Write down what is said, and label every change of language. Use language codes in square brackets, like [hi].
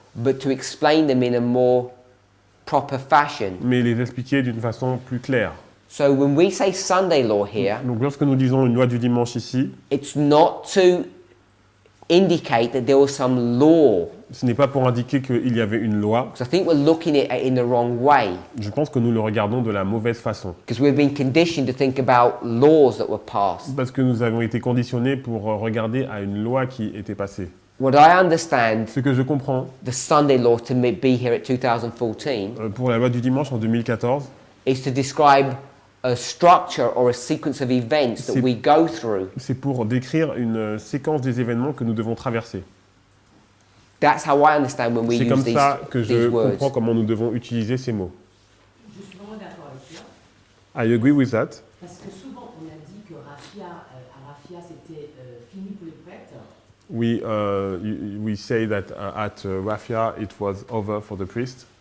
[en] but to explain them in a more proper fashion. [fr] mais les expliquer d'une façon plus claire. [en] So when we say Sunday law here, [fr] Donc lorsque nous disons une loi du dimanche ici, [en] it's not to indicate that there was some law. [fr] Ce n'est pas pour indiquer qu'il y avait une loi. [en] Because I think we're looking at it in the wrong way. [fr] Je pense que nous le regardons de la mauvaise façon. [en] Because we've been conditioned to think about laws that were passed. [fr] Parce que nous avons été conditionnés pour regarder à une loi qui était passée. [en] What I understand [fr] Ce que je comprends [en] the Sunday law to be here at 2014 [fr] pour la loi du dimanche en 2014, [en] is to describe a structure or a sequence of events that [fr] C'est- [en] we go through. [fr] c'est pour décrire une séquence des événements que nous devons traverser. [en] That's how I understand when we [fr] C'est [en] use these, [fr] ça que je [en] these words. [fr] comprends comment nous devons utiliser ces mots. Je suis vraiment d'accord avec toi, [en] I agree with that. [fr] parce que souvent on a dit que à Raffia c'était fini pour les prêtres, [en] We say that at Raffia it was over for the priest,